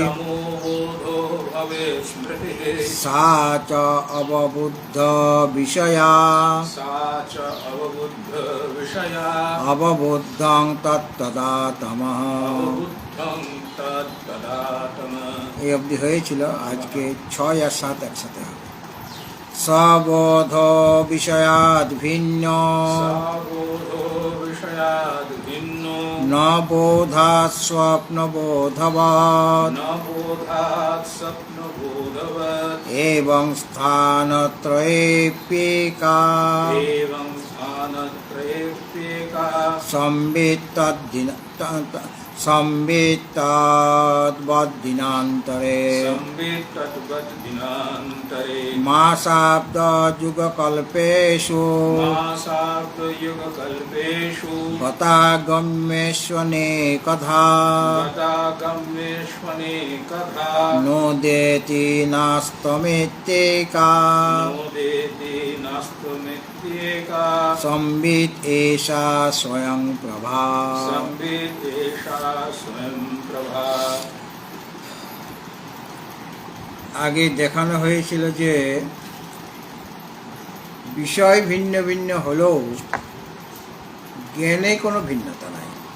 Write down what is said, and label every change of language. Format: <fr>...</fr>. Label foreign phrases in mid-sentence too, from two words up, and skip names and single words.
<sa>তমোবোধো ভবেৎ স্মৃতিঃ, সা চ অববুদ্ধ বিষয়া সা চ অববুদ্ধ বিষয়া, অববুদ্ধং তত্তদা তমঃ। অববুদ্ধং তত্তদাতমঃ।</sa> <bn>এই অবধি হয়েছিল। আজকে 6 আর 7 একসাথে হবে।</bn> <sa>সবোধ বিষয়াদ ভিন্ন সবোধো বিষয়াদ ভিন্ন, ন বোধাৎ স্বপ্নবোধবৎ ন বোধাৎ স্বপ্নবোধবৎ, এবং স্থানত্রয়েপ্যেকা এবং স্থানত্রয়েপ্যেকা, সম্বিত্তদ্বদ্দিনান্তরে সম্বিত তদ্বদ্দিনান্তরে, মাসাব্দযুগকল্পেষু মাসাব্দযুগকল্পেষু, গতাগম্যেষ্বনেকধা গতাগম্যেষ্বনেকধা, নোদেতি নাস্তমেত্যেকা নোদেতি নাস্তুমিত্যেকা, সম্বিত এষা স্বয়ং প্রভা। সম্বিত এষা স্বয়ং প্রভা।</sa> <bn>আগে দেখানো হয়েছিল যে বিষয় ভিন্ন ভিন্ন হলেও জ্ঞানে কোনো ভিন্নতা নাই।</bn>